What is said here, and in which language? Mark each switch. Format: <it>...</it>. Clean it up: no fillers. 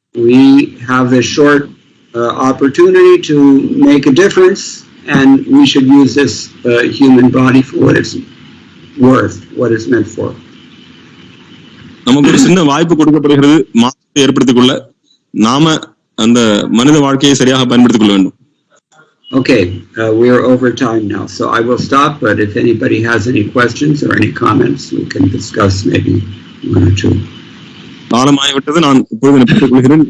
<en>We have this short opportunity to make a difference, and we should use this human body for what it's worth, what it's meant for.</en> <ta>நமக்கு ஒரு சின்ன வாய்ப்பு கொடுக்கப்படுகிறது, மாற்றத்தை ஏற்படுத்திக் கொள்ள நாம அந்த மனித வாழ்க்கையை சரியாக பயன்படுத்திக் கொள்ள வேண்டும்.</ta> <en>Okay, we are over time now, so I will stop, but if anybody has any questions or any comments, we can discuss maybe one or two.</en> <ta>காலமாகிவிட்டது, நான் இப்பொழுது நிறுத்திக் கொள்கிறேன்.</ta>